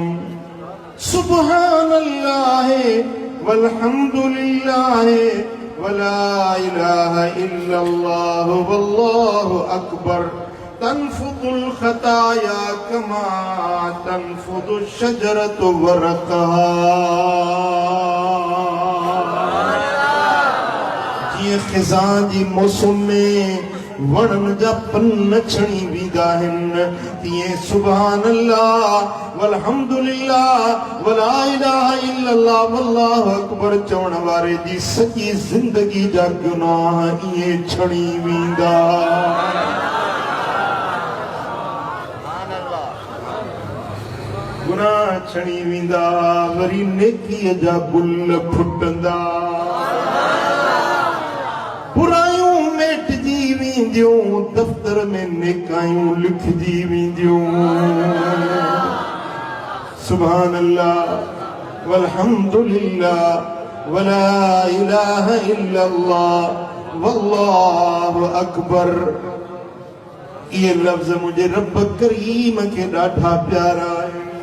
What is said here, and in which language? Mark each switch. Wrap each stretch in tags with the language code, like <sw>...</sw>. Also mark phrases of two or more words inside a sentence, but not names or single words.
<ar>سبحان الله والحمد لله ولا إله إلا الله والله أكبر تنفض الخطايا كما تنفض الشجرة ورقها.</ar> <sd>जीअं ख़िज़ां जी मौसम में वणन जा पन छणी वेंदा आहिनि, तीअं</sd> <ar>سبحان الله والحمد لله ولا إله إلا الله والله أكبر</ar> <sd>चवण वारे जी सॼी ज़िंदगी जा गुनाह ईअं छणी वेंदा। गुनाह छणी वेंदा, वरी नेकीअ जा गुल फुटंदा, बुरायूं मेटजी वेंदियूं, दफ़्तर में नेकायूं लिखजी वेंदियूं।</sd> <ar>سبحان الله والحمد لله ولا إله إلا الله والله أكبر.</ar> <ur>یہ لفظ مجھے رب کریم کے ڈاڈھا پیارا ہے.</ur>